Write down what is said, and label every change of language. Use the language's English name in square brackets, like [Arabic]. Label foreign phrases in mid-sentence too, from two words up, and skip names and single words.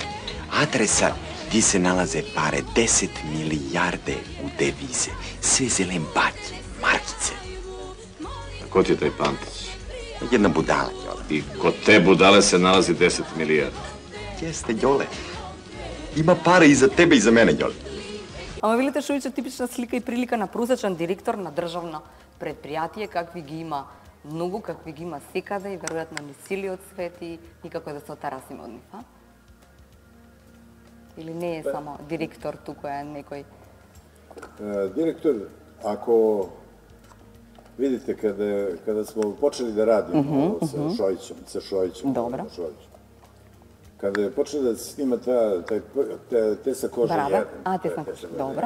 [Serbian] Adresa gdje se nalaze pare, 10 milijarde u devize. Sve zelen baki, markice. A ko ti je taj Pantić? Jedna budala, Đole. I kod te budale se nalazi 10 milijardi. Jeste, Đole. Ima pare i za tebe i za mene, Đole. [Macedonian] Ама велите Шојич е типична слика и прилика на просечен директор на државно предпријатие, какви ги има многу, какви ги има секаде и веројатно ни целиот свет и никако да се отарасиме од нив, а? Или не е само директор, туку е некој? [Serbian] Direktor, ako vidite, kada smo počeli da radimo sa Šojićem, Dobro. kada je počeo da se snima Tesa Koža 1, a, Tesa Koža, dobro.